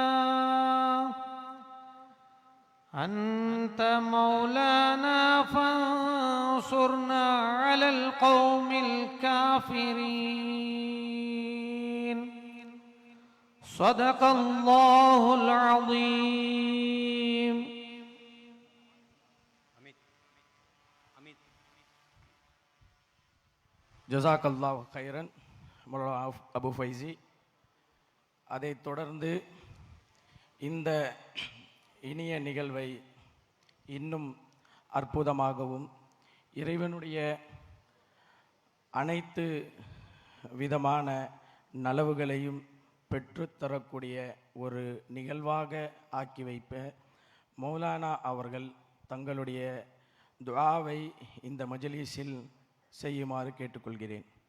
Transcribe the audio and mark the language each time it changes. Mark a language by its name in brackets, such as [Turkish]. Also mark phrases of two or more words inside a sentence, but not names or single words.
[Arabic] أنت مولانا فانصرنا على القوم الكافرين. صدق الله العظيم. جزاك الله خيرا [Tamil] மௌலானா அபு ஃபைசி. அதைத் தொடர்ந்து இந்த இனிய நிகழ்வை இன்னும் அற்புதமாகவும் இறைவனுடைய அனைத்து விதமான நலவுகளையும் பெற்றுத்தரக்கூடிய ஒரு நிகழ்வாக ஆக்கி வைப்ப மௌலானா அவர்கள் தங்களுடைய துஆவை இந்த மஜ்லிஸில் செய்யுமாறு கேட்டுக்கொள்கிறேன்.